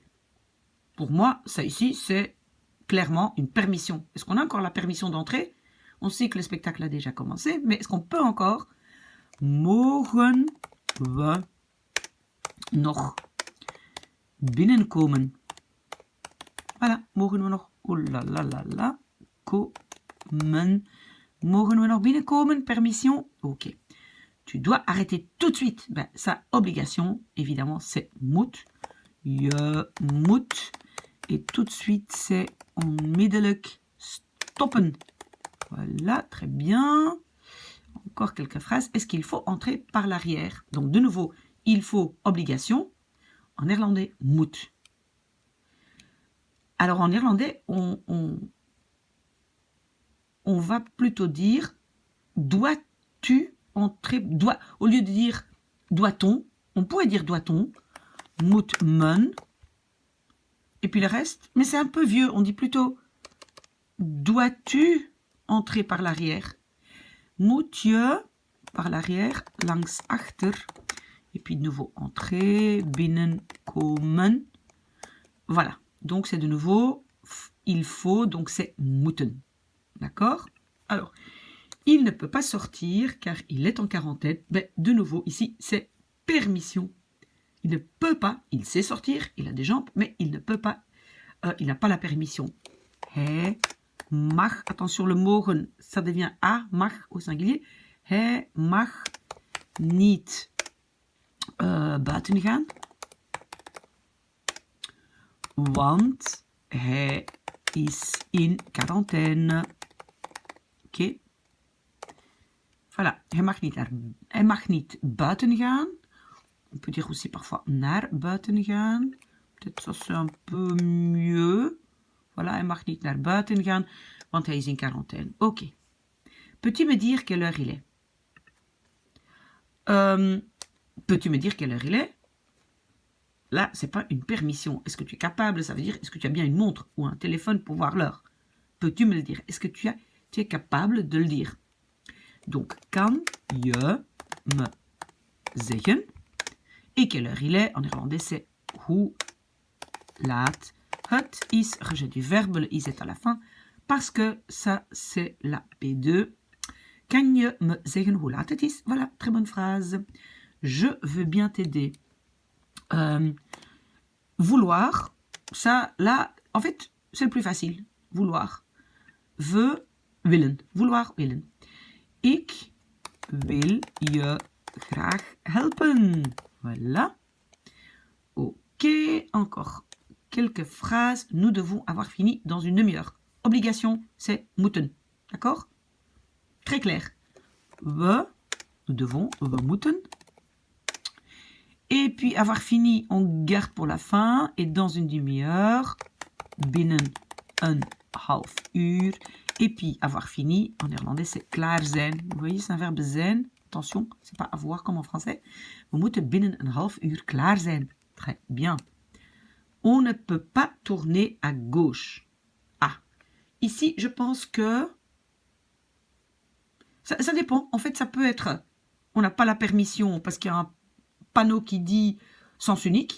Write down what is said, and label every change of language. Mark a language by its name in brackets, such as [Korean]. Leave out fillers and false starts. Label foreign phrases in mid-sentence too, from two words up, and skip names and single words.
[French] Pour moi, ça ici, c'est clairement une permission. Est-ce qu'on a encore la permission d'entrer? On sait que le spectacle a déjà commencé, mais est-ce qu'on peut encore? [Dutch] Mogen we nog binnenkomen? Voilà, mogen we nog, komen. Mogen we nog binnenkomen? [French] Permission? Ok. Tu dois arrêter tout de suite. Ben, ça, obligation, évidemment, c'est moet. [Dutch] Je moet. [French] Et tout de suite, c'est [Dutch] onmiddellijk stoppen. [French] Voilà, très bien. Encore quelques phrases. Est-ce qu'il faut entrer par l'arrière? Donc, de nouveau, il faut obligation. En néerlandais, moet. Alors, en néerlandais, on va plutôt dire dois-tu entrer, au lieu de dire doit-on, on pourrait dire doit-on, [Dutch] moet men, [French] et puis le reste, mais c'est un peu vieux, on dit plutôt dois-tu entrer par l'arrière, [Dutch] moet je [French] par l'arrière, [Dutch] langs achter, [French] et puis de nouveau entrer, binnenkomen, voilà, donc c'est de nouveau il faut, donc c'est moeten, d'accord? Alors, il ne peut pas sortir car il est en quarantaine. Ben, de nouveau, ici, c'est permission. Il ne peut pas, il sait sortir, il a des jambes, mais il ne peut pas, il n'a pas la permission. [Dutch] Hij mag, [French] attention le mogen, ça devient a, mag au singulier. [Dutch] Hij mag niet buiten gaan. Want hij is in quarantaine. Oké. Voilà, hij mag niet buiten gaan. [French] On peut dire aussi parfois naar buiten gaan. Peut-être ça c'est un peu mieux. Voilà, [Dutch] hij mag niet naar buiten gaan, want hij is in quarantaine. Oké. [French] Peux-tu me dire quelle heure il est? Peux-tu me dire quelle heure il est? Là, c'est pas une permission. Est-ce que tu es capable? Ça veut dire, est-ce que tu as bien une montre ou un téléphone pour voir l'heure? Peux-tu me le dire? Est-ce que tu es capable de le dire? Donc, [Dutch] kan je me zeggen? [French] Et quelle heure il est? En néerlandais, c'est [Dutch] hoe laat het is. [French] Rejet du verbe, le is est à la fin. Parce que ça, c'est la P2. [Dutch] Kan je me zeggen hoe laat het is? [French] Voilà, très bonne phrase. Je veux bien t'aider. Vouloir, ça, là, en fait, c'est le plus facile. Vouloir. [Dutch] Willen. Vouloir, willen. Ik wil je graag helpen. [French] Voilà. Ok, encore quelques phrases. Nous devons avoir fini dans une demi-heure. Obligation, c'est moeten. D'accord? Très clair. Nous devons, [Dutch] we moeten. [French] Et puis avoir fini, on garde pour la fin. Et dans une demi-heure, [Dutch] binnen een half uur. [French] Et puis avoir fini, en néerlandais, c'est [Dutch] klaar zijn. [French] Vous voyez, c'est un verbe zijn. Attention, c'est pas avoir comme en français. [Dutch] We moeten binnen een half uur klaar zijn. [French] Très bien. On ne peut pas tourner à gauche. Ah, ici, je pense que... Ça dépend. En fait, ça peut être... On n'a pas la permission parce qu'il y a un panneau qui dit sens unique.